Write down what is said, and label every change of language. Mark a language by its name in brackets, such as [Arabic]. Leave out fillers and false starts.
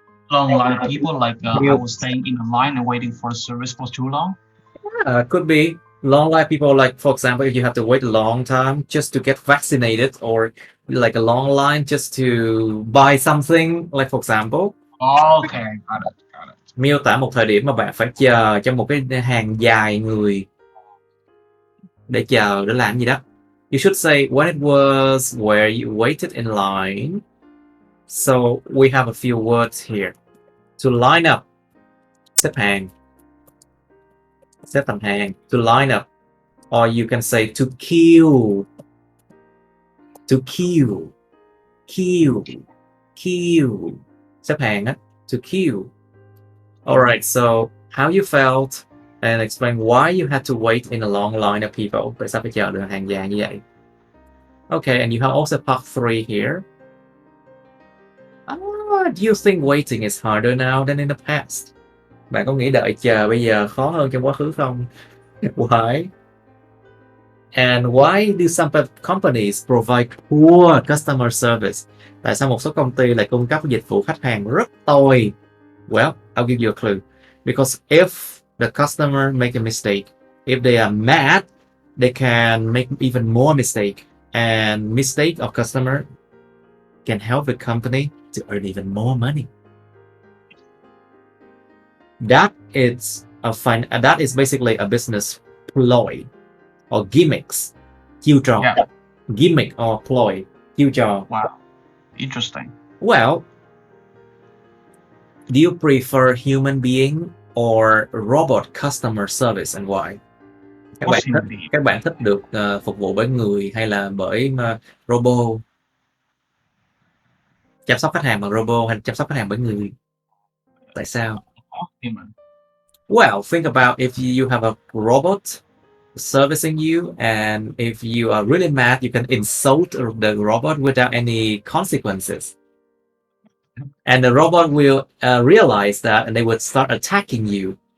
[English] Long line of people, like I You was staying in a line and waiting for the service for too long. could be long line people, like, for example, if you have to wait a long time just to get vaccinated, or like a long line just to buy something, like, for example. Okay, got it, got it. [Vietnamese] Miêu tả một thời điểm mà bạn phải chờ trong một cái hàng dài người để chờ để làm gì đó. [English] You should say when it was where you waited in line. So we have a few words here. To line up, [Vietnamese] xếp hàng, xếp thành hàng. [English] To line up. or you can say to queue. To queue. Queue. Queue. [Vietnamese] Xếp hàng á. [English] To queue. Alright, so how you felt and explain why you had to wait in a long line of people. [Vietnamese] Tại sao phải chờ đợi hàng dài như vậy? [English] Okay, and you have also part 3 here. Do you think waiting is harder now than in the past? [Vietnamese] Bạn có nghĩ đợi chờ bây giờ khó hơn trong quá khứ không? [English] Why? And why do some companies provide poor customer service? [Vietnamese] Tại sao một số công ty lại cung cấp dịch vụ khách hàng rất tồi? [English] Well, I'll give you a clue. Because if the customer make a mistake, if they are mad, they can make even more mistake. And mistake of customer can help the company to earn even more money. That is basically a business ploy or gimmicks. [Vietnamese] Chiêu trò. [English] Yeah. Gimmick or ploy. [Vietnamese] Chiêu trò. [English] Wow. Interesting. Well, do you prefer human being or robot customer service and why? [Vietnamese] Các bạn thích được phục vụ bởi người hay là bởi robot? Chăm sóc khách hàng bằng robot hay chăm sóc khách hàng bởi người? Tại sao? [English] Well, think about if you have a robot servicing you, and if you are really mad, you can insult the robot without any consequences. And the robot will realize that, and they would start attacking you.